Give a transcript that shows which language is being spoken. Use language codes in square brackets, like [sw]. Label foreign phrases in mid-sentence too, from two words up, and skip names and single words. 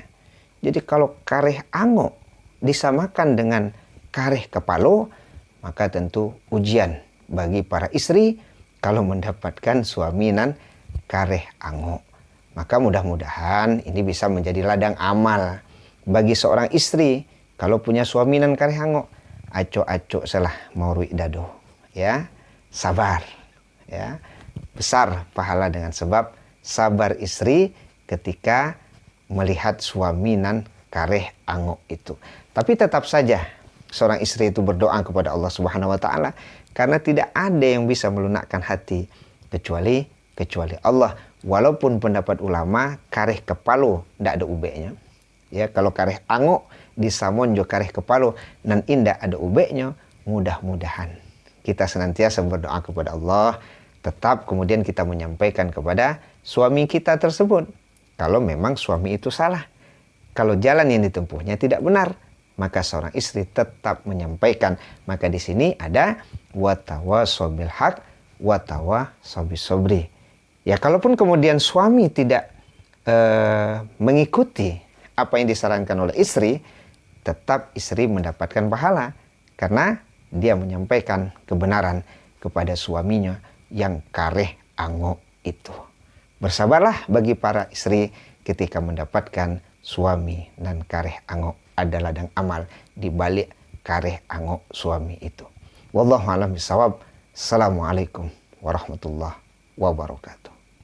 [id] Jadi kalau [min] kareh ango [id] disamakan dengan [min] kareh kepalo, [id] maka tentu ujian bagi para istri kalau mendapatkan suami [min] nan kareh ango. [id] Maka mudah-mudahan ini bisa menjadi ladang amal bagi seorang istri kalau punya suami [min] nan kareh ango. Aco-aco salah mau ruik dado, [id] ya, sabar, ya, besar pahala dengan sebab sabar istri ketika melihat suami [min] nan kareh ango [id] itu. Tapi tetap saja seorang istri itu berdoa kepada Allah [ar] سبحانه وتعالى [id] karena tidak ada yang bisa melunakkan hati kecuali Allah. Walaupun pendapat ulama [min] kareh kepalo [id] tidak ada ubeknya. [min] Ya, kalau kareh ango disamon jo kareh kepalo nan indah ada ubeknya, [id] mudah-mudahan kita senantiasa berdoa kepada Allah, tetap kemudian kita menyampaikan kepada suami kita tersebut kalau memang suami itu salah. Kalau jalan yang ditempuhnya tidak benar, maka seorang istri tetap menyampaikan. Maka di sini ada [ar] وتواصوا بالحق وتواصوا بالصبر. [id] Ya, kalaupun kemudian suami tidak mengikuti apa yang disarankan oleh istri, tetap istri mendapatkan pahala karena dia menyampaikan kebenaran kepada suaminya yang [min] kareh ango [id] itu. Bersabarlah bagi para istri ketika mendapatkan suami [min] nan kareh ango, [id] ada ladang amal di balik [min] kareh ango [id] suami itu. [ar] والله أعلم بالصواب. السلام عليكم ورحمة الله وبركاته.